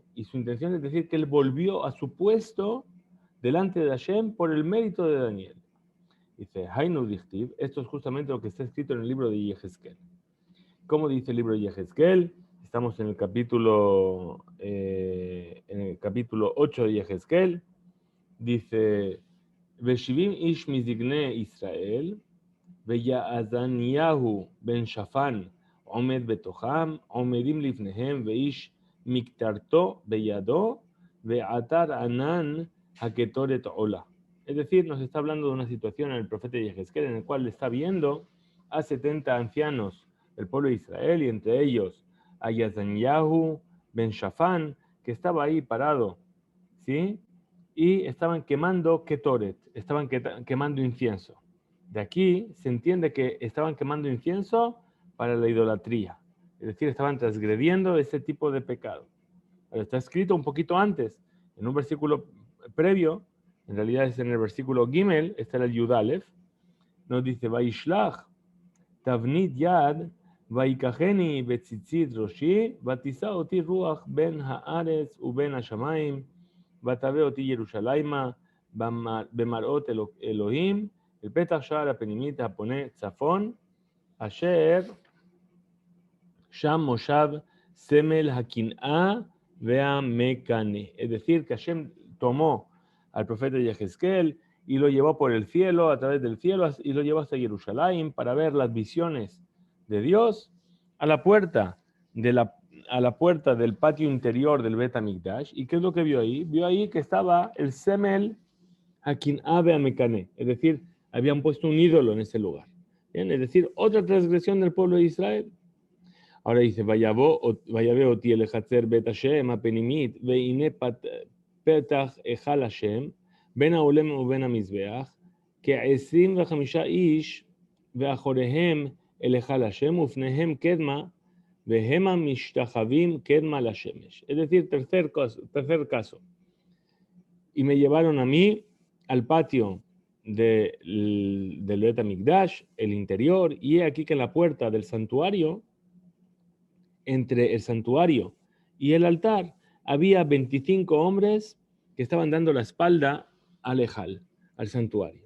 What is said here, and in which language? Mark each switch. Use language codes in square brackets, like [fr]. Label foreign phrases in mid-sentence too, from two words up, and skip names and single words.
[es] Y su intención es decir que él volvió a su puesto delante de Hashem por el mérito de Daniel. Dice, [arc] היינו דכתיב, [es] esto es justamente lo que está escrito en el libro de Yehezkel. ¿Cómo dice el libro de Yehezkel? Estamos en el capítulo 8 de Yehezkel. Dice, [he] ושבעים איש מזקני ישראל, ויעזניהו בן שפן עומד בתוכם, עומדים לפניהם, ואיש מקטרתו בידו, ועטר ענן הקטורת עולה. [es] Es decir, nos está hablando de una situación en el profeta Yehezkel en el cual le está viendo a 70 ancianos del pueblo de Israel y entre ellos a Yazanyahu ben Shafan, que estaba ahí parado, ¿sí? Y estaban quemando ketoret, estaban quemando incienso. De aquí se entiende que estaban quemando incienso para la idolatría, es decir, estaban transgrediendo ese tipo de pecado. Pero está escrito un poquito antes, en un versículo previo, en realidad es en el versículo Gimel, este era el Yudalef, nos dice, [he] וישלח תבנית יד ויקחני בציצת ראשי ותשא אתי רוח בין הארץ ובין השמים, ותבא אותי ירושלימה במראות אלוהים, אל פתח שער הפנימית הפונה צפון, אשר שם מושב סמל הקנאה והמקנא. [es] Es decir, que Hashem tomó al profeta Yehezkel y lo llevó por el cielo, a través del cielo, y lo llevó hasta Jerusalén para ver las visiones de Dios a la puerta del patio interior del Bet HaMikdash. ¿Y qué es lo que vio ahí? Vio ahí que estaba el [he] סמל הקנאה והמקנה, [es] es decir, habían puesto un ídolo en ese lugar. ¿Bien? Es decir, otra transgresión del pueblo de Israel. Ahora dice, [he] ויבא אתי אל חצר בית השם הפנימית והנה פתח היכל השם בין האולם ובין המזבח כ-25 איש ואחוריהם אל היכל השם ופניהם קדמה והמה משתחווים קדמה לשמש. [es] Es decir, tercer caso. Y me llevaron a mí al patio del Bet HaMikdash, el interior, y he aquí que en la puerta del santuario, entre el santuario y el altar, había 25 hombres que estaban dando la espalda al ejal, al santuario.